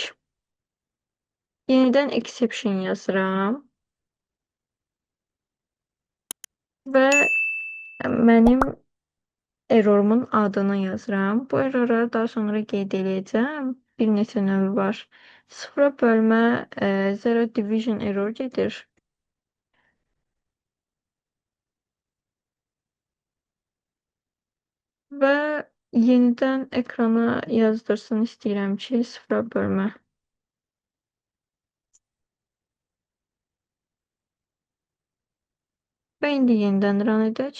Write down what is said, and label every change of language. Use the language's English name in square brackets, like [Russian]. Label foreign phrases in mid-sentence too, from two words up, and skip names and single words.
[Azerbaijani] Yenidən exception yazıram və mənim errorumun adını yazıram. Bu errorları daha sonra qeyd edəcəm. Bir neçə növü var. Sıfıra bölmə [English] zero division error [Azerbaijani] gedir. Və yenidən ekrana yazdırsın istəyirəm ki, sıfıra bölmə. Və indi yenidən run edək.